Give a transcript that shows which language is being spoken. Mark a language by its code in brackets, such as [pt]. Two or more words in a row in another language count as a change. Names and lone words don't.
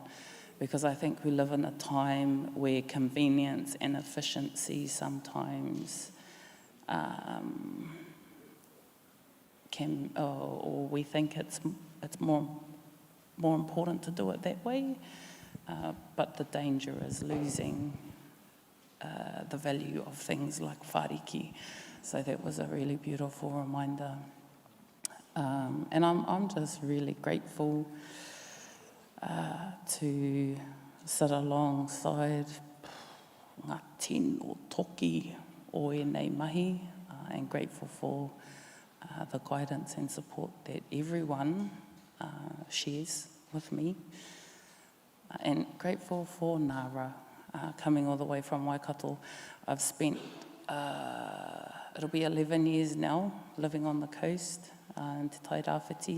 [en] Because I think we live in a time where convenience and efficiency sometimes or we think it's more important to do it that way, but the danger is losing the value of things like whāriki. So that was a really beautiful reminder. And I'm just really grateful to sit alongside [mi] ngā tino toki o e nei mahi, [en] and grateful for the guidance and support that everyone shares with me, and grateful for Nara. coming all the way from Waikato. I've spent, it'll be 11 years now, living on the coast in Te Tairāwhiti.